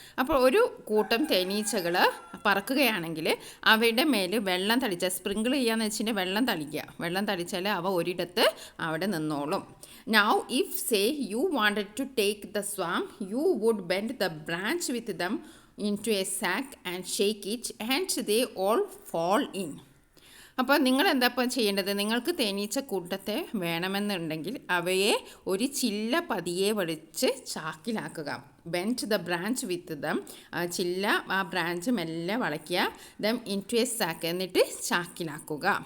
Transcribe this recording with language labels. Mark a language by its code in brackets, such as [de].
[ml] അപ്പോൾ ഒരു കൂട്ടം തേനീച്ചകൾ പറക്കുകയാണെങ്കിൽ അവയുടെ മേൽ വെള്ളം തളിച്ചാൽ, സ്പ്രിങ്കിൾ ചെയ്യാന്ന് വെച്ചിട്ടുണ്ടെങ്കിൽ വെള്ളം തളിച്ചാൽ അവ ഒരിടത്ത് അവിടെ നിന്നോളും. [en] Now if say you wanted to take the swarm, you would bend the branch with them into a sack and shake it and they all fall in. [ml] അപ്പോൾ നിങ്ങൾ എന്താ ഇപ്പം ചെയ്യേണ്ടത്? നിങ്ങൾക്ക് തേനീച്ച കൂട്ടത്തെ വേണമെന്നുണ്ടെങ്കിൽ അവയെ ഒരു ചില്ല പതിയെ വലിച്ച് ചാക്കിലാക്കുക. [en] Bend the branch with them. [ml] ചില്ല ആ ബ്രാഞ്ച് മെല്ലെ വളയ്ക്കുക. [en] Them into a sack. [ml] എന്നിട്ട് ചാക്കിലാക്കുക.